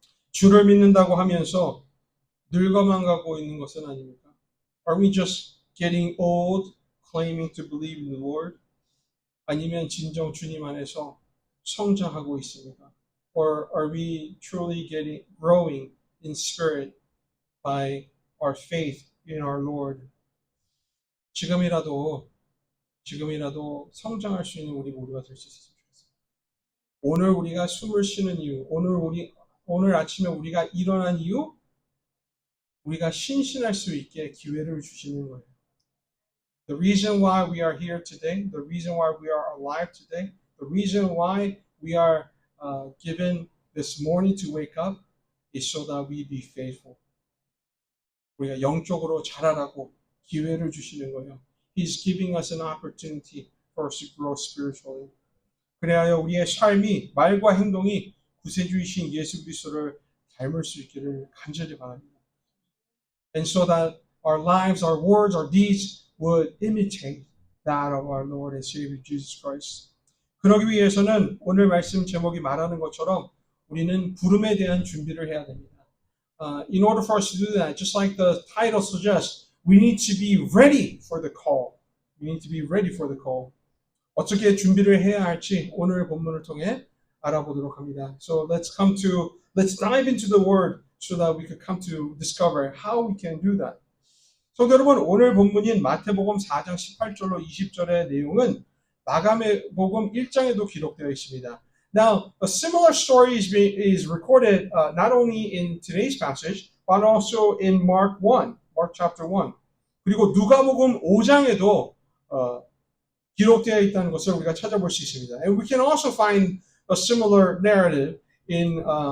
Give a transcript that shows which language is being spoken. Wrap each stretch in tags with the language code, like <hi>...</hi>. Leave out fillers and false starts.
<ko>주를 믿는다고 하면서 늙어만 가고 있는 것은 아닙니까?</ko> <en>Are we just getting old, claiming to believe in the Lord?</en> <ko>아니면 진정 주님 안에서 성장하고 있습니까?</ko> <en>Or are we truly growing in spirit by our faith in our Lord?</en> <ko>지금이라도 성장할 수 있는 우리 모두가 될 수 있었으면 좋겠습니다. 오늘 우리가 숨을 쉬는 이유, 오늘 아침에 우리가 일어난 이유, 우리가 신신할 수 있게 기회를 주시는 거예요.</ko> <en>The reason why we are here today, the reason why we are alive today, the reason why we are given this morning to wake up is so that we be faithful.</en> <ko>우리가 영적으로 자라라고 기회를 주시는 거예요.</ko> <en>He's giving us an opportunity for us to grow spiritually.</en> <ko>그래야 우리의 삶이 말과 행동이 구세주이신 예수 그리스도를 닮을 수 있기를 간절히 바랍니다.</ko> <en>And so that our lives, our words, our deeds would imitate that of our Lord and Savior Jesus Christ.</en> <ko>그러기 위해서는 오늘 말씀 제목이 말하는 것처럼 우리는 부름에 대한 준비를 해야 됩니다.</ko> <en>In order for us to do that, just like the title suggests, we need to be ready for the call. We need to be ready for the call.</en> <ko>어떻게 준비를 해야 할지 오늘 본문을 통해 알아보도록 합니다.</ko> <en>So let's dive into the word so that we could come to discover how we can do that.</en> <ko>성도 여러분, 오늘 본문인 마태복음 4장 18절로 20절의 내용은 마가의 복음 1장에도 기록되어 있습니다.</ko> <en>Now, a similar story is recorded not only in today's passage, but also in Mark chapter 1.</en> <ko>그리고 누가복음 5장에도 기록되어 있다는 것을 우리가 찾아볼 수 있습니다.</ko> <en>And we can also find a similar narrative in</en>